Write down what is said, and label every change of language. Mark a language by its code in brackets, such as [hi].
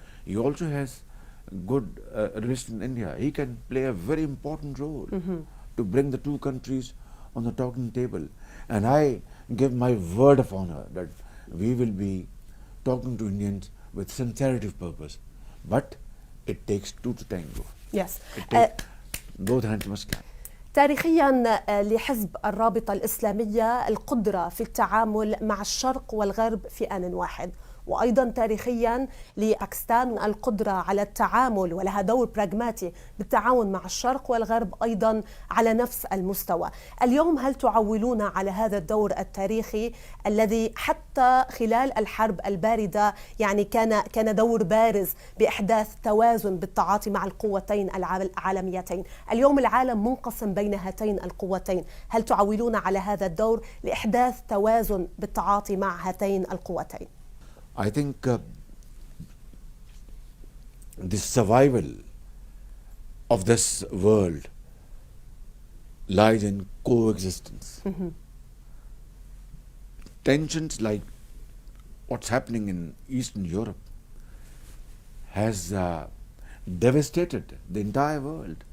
[en] He also has good relation in India. He can play a very important role to bring the two countries on the talking table. And I give my word of honor that we will be talking to Indians with sincerity of purpose. But it takes two to tango. Yes. Both hands must clap. [ar] تاريخيا لحزب الرابطة الإسلامية القدرة في التعامل مع الشرق والغرب في آن واحد، وأيضا تاريخيا لباكستان القدرة على التعامل ولها دور براغماتي بالتعاون مع الشرق والغرب أيضا على نفس المستوى. اليوم هل تعولون على هذا الدور التاريخي الذي حتى خلال الحرب الباردة يعني كان دور بارز بإحداث توازن بالتعاطي مع القوتين العالميتين؟ اليوم العالم منقسم بين هاتين القوتين، هل تعولون على هذا الدور لإحداث توازن بالتعاطي مع هاتين القوتين؟ [en] I think the survival of this world lies in coexistence. Tensions like what's happening in Eastern Europe has devastated the entire world.